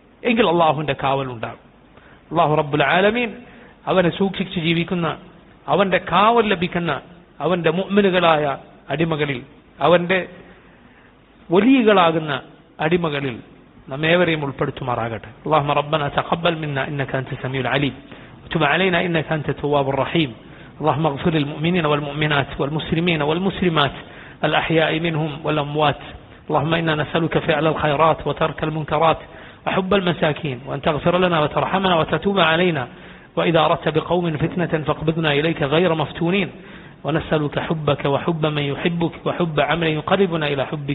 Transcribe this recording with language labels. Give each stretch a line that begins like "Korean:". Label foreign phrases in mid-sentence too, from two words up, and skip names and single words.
Malayalam: എങ്കിൽ അള്ളാഹുവിന്റെ കാവലുണ്ടാകും. അള്ളാഹു
Arabic: رب العالمين
Malayalam: അവനെ സൂക്ഷിച്ച് ജീവിക്കുന്ന, അവന്റെ കാവൽ ലഭിക്കുന്ന അവന്റെ മുഅ്മിനുകളായ അടിമകളിൽ, അവന്റെ വലിയകളാകുന്ന അടിമകളിൽ നമ്മേവരെയും ഉൾപ്പെടുത്തുമാറാകട്ടെ.
Arabic: اللهم ربنا تقبل منا انك انت السميع العليم وتب علينا انك انت التواب الرحيم. اللهم اغفر للمؤمنين والمؤمنات والمسلمين والمسلمات الاحياء منهم والاموات. اللهم انا نسالك فعل الخيرات وترك المنكرات وحب المساكين، وان تغفر لنا وترحمنا وتتوب علينا، واذا اردت بقوم فتنة فاقبضنا اليك غير مفتونين، ونسالك حبك وحب من يحبك وحب عمل يقربنا الى حبك.